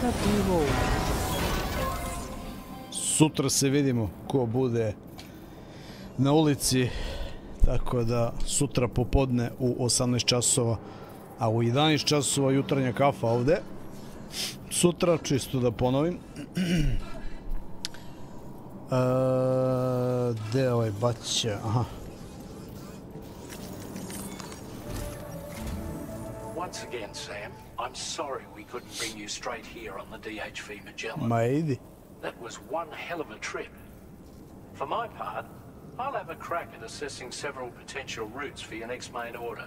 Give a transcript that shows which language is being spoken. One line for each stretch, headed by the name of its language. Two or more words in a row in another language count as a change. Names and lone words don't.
Serbian: Sutra se vidimo ko bude na ulici, tako da sutra popodne u 18 časova, a u 11 časova jutarnja kafa ovde. Sutra, čisto da ponovim. Gdje je ovaj baća? Aha.
English: Once again, Sam, I'm sorry we couldn't bring you straight here on the DHV Magellan.
Serbian: Ma idi.
English: That was one hell of a trip. For my part, I'll have a crack at assessing several potential routes for your next main order.